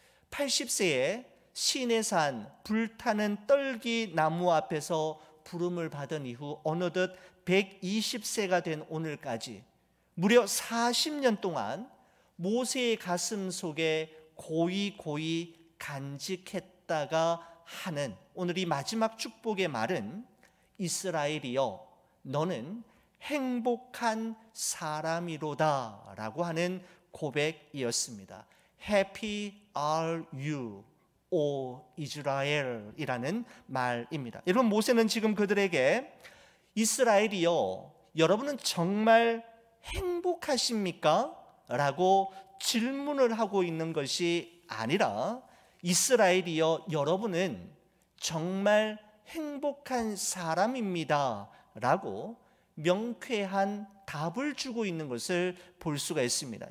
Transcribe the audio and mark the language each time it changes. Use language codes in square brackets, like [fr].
[ko] 80세에 시내산 불타는 떨기 나무 앞에서 부름을 받은 이후 어느덧 120세가 된 오늘까지 무려 40년 동안 모세의 가슴 속에 고이 간직했다가 하는 오늘 이 마지막 축복의 말은 이스라엘이여 너는 행복한 사람이로다 라고 하는 고백이었습니다. [en] Happy are you, O [ko] 이스라엘이라는 말입니다. 여러분, 모세는 지금 그들에게 이스라엘이여 여러분은 정말 행복하십니까? 라고 질문을 하고 있는 것이 아니라 이스라엘이여 여러분은 정말 행복한 사람입니다 라고 명쾌한 답을 주고 있는 것을 볼 수가 있습니다.